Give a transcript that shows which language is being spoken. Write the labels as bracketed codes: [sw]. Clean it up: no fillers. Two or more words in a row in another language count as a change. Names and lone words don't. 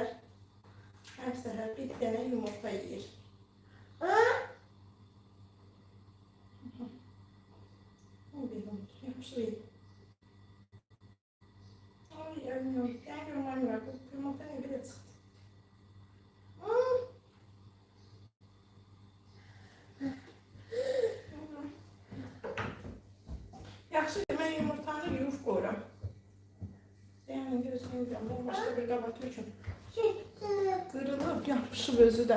[az] Her səhər bir dənə yumurta yiyir. Ha? Yaxşı yiyir. [tr] Ay yavrum. Gel görmem Miray. Bu yumurta ne bile çıktı. [az] Yaxşı mən yumurtanı yuyub qoyuram. Yəni gözləyirəm. Bu başqa bir qaba töküm. Qırılıb, yapışıb özü də.